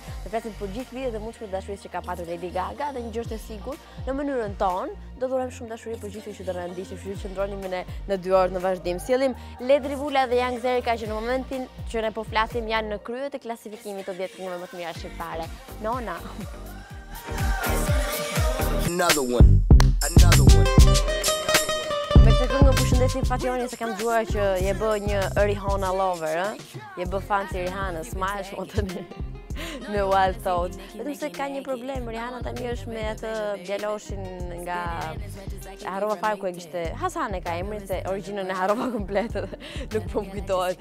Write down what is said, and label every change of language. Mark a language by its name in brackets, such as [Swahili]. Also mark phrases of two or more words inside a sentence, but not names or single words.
[Albanian] Do flasim për gjithë lidhjet e mundshme të dashurisë që ka patur Lady Gaga dhe një gjë është e sigurt, në mënyrën tonë do dhurojmë shumë dashuri për gjithë që do na ndiqni, kështu që qëndroni në 2 orë në vazhdim. Sjellim Ledri Vula dhe Young Zerika që në momentin që ne po flasim janë në krye të klasifikimit të 10 këngëve më të mira shqiptare. Nona. [English] Another one. [Albanian] Me këtë këngë përshëndesim Fationi se kam dëgjuar që je bë një Rihanna lover, Je bë fan si Rihanna, smash tani me Wild Thoughts. Vetëm se ka një problem, Rihanna tani është me atë djaloshin nga harrova fare ku e kishte Hasane ka emrin se origjinën e harrova komplet edhe nuk po më kujtohet.